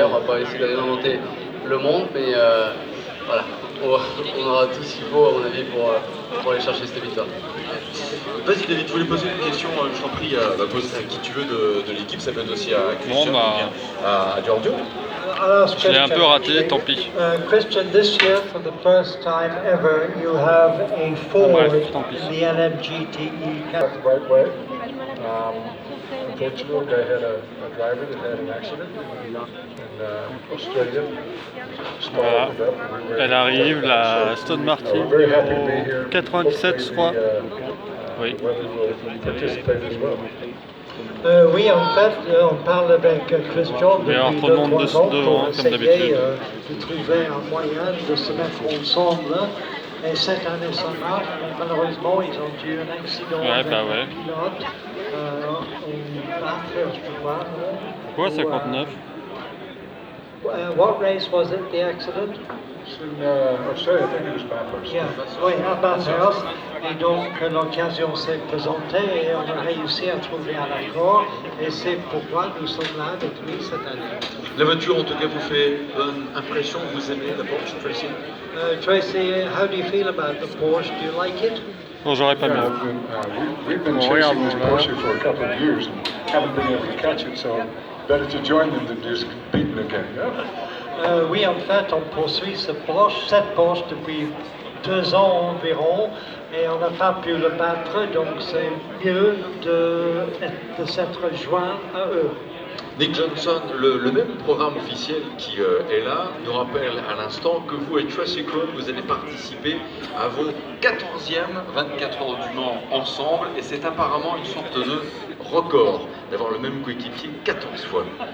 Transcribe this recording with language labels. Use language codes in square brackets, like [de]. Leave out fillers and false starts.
[fr] On va pas essayer d'aller inventer le monde, mais voilà, on aura tout ce qu'il faut à mon avis pour aller chercher cette victoire. Vas-y David, je voulais poser une question, je t'en prie, pose à qui tu veux de l'équipe, ça peut être aussi à Christian ou bien à Giorgio. Je l'ai un peu raté, tant pis. [en] Christian, this year, for the first time ever, you have a Ford in the LMGTE category. Portugal, they had a driver that had an accident in Australia. [fr] Voilà, elle arrive, la Aston Martin numéro 97 je crois. Oui. Oui, en fait, on parle avec Christian depuis 2-3 ans pour essayer de trouver un moyen de se mettre ensemble. Et cette année, ça marche, mais malheureusement, ils ont eu un accident avec un pilote au Bathurst, je crois. Pourquoi 59? [en] What race was it, the accident? In Australia, I think it was Bathurst. Yeah. [fr] Oui, à Bathurst. Et donc, l'occasion s'est présentée et on a réussi à trouver un accord. Et c'est pourquoi nous sommes là avec lui cette année. La voiture, en tout cas, vous fait bonne impression. Vous aimez la Porsche, Tracy? [en] Tracy, how do you feel about the Porsche? Do you like it? [fr] Bon, j'aurais pas mieux. [en] We've been chasing this Porsche for a couple of years and haven't been able to catch it, so better to join them than just beating again. Yeah? [fr] Oui, en fait, on poursuit cette Porsche depuis 2 ans environ, et on n'a pas pu le battre, donc c'est mieux de s'être joint à eux. Nick Johnson, le même programme officiel qui est là, nous rappelle à l'instant que vous et Tracy Krohn, vous allez participer à vos 14e 24 heures du Mans ensemble, et c'est apparemment une sorte de record d'avoir le même coéquipier 14 fois.